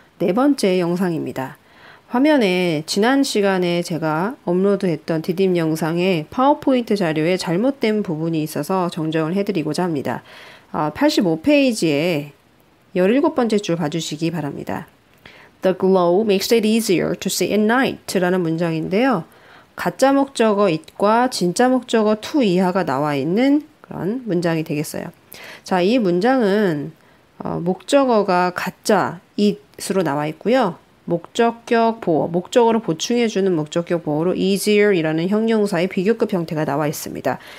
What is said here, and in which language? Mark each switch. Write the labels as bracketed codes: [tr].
[ko] 네 번째 영상입니다. 화면에 지난 시간에 제가 업로드했던 디딤 영상에 파워포인트 자료에 잘못된 부분이 있어서 정정을 해드리고자 합니다. 85페이지에 17번째 줄 봐주시기 바랍니다. [en] The glow makes it easier to see at night [ko] 라는 문장인데요. 가짜 목적어 it과 진짜 목적어 to 이하가 나와 있는 그런 문장이 되겠어요. 자, 이 문장은 목적어가 가짜 it으로 나와 있고요. 목적격 보어, 목적어를 보충해주는 목적격 보어로 easier 이라는 형용사의 비교급 형태가 나와 있습니다.